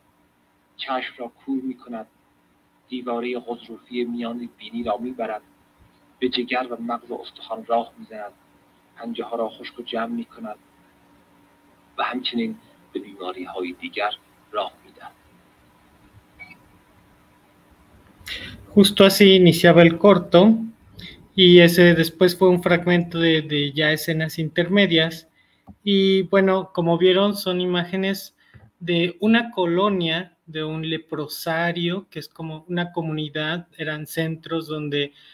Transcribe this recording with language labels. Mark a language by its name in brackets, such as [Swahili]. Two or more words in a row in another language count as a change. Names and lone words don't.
[Persian] چشم را کور میکند. دیواره غضروفی میان بینی را میبرد. به جگر و مغز استخوان راه میزند. پنجه ها را خشک و جمع میکند و همچنین به بیماری های دیگر راه میدهد. [Spanish] Justo así iniciaba el corto y ese después fue un fragmento de ya escenas intermedias y bueno, como vieron son imágenes de una colonia, de un leprosario, que es como una comunidad, eran centros donde